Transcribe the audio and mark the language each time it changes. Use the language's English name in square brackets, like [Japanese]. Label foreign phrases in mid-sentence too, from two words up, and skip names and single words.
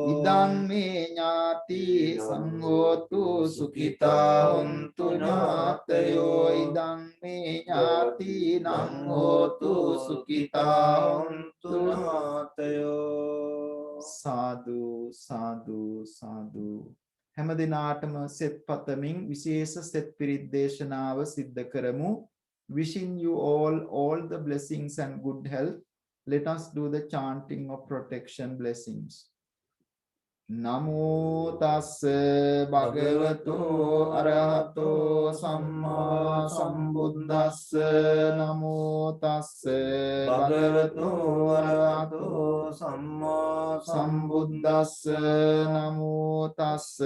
[Pali] ඉදං මේ ඥාති සංඝෝතු සුඛිතා හුන්තු ඥාතයෝ ඉදං මේ ඥාතිනං හෝතු සුඛිතා හුන්තු නාතයෝ [Sinhala] සාදු සාදු සාදු හැම දිනාටම සෙත් පතමින් විශේෂ සෙත් පිරිත් දේශනාව සිද්ධ කරමු. [English] Wishing you all the blessings and good health. Let us do the chanting of protection blessings. [Pali] Namo tassa bhagavato arahato samma sambuddhassa. Namo tassa භගවතු වරහතෝ සම්මා sambuddhassa. Namo tassa